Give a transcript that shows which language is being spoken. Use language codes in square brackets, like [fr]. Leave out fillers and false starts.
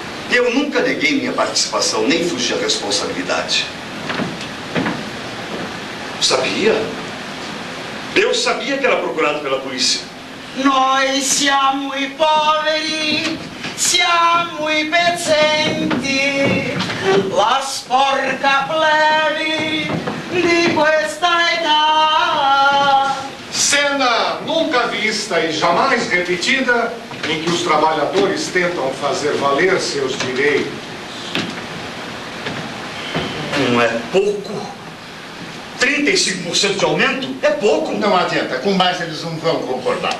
[pt] Eu nunca neguei minha participação, nem fugi à responsabilidade. Eu sabia que era procurado pela polícia. [it] Noi siamo i poveri, siamo i pezzenti, la sporca plebe di questa età. [pt] Cena nunca vista e jamais repetida, em que os trabalhadores tentam fazer valer seus direitos. Não é pouco? 35% de aumento é pouco. Não adianta, com mais eles não vão concordar.